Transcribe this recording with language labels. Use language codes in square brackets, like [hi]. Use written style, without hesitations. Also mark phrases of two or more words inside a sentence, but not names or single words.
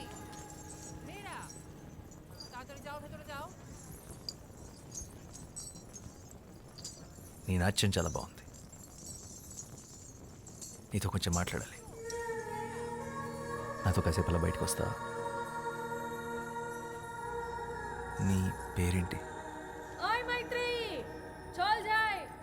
[bn] মেয়েরা তাড়াতাড়ি যাও, ভেতরে যাও। [te] నీ నాట్యం చాలా బాగుంది. నీతో కొంచెం మాట్లాడాలి. నాతో కాసేపు అలా బయటకు వస్తా? నీ పేరేంటి? [bn] ওই মাইত্রী চল যাই।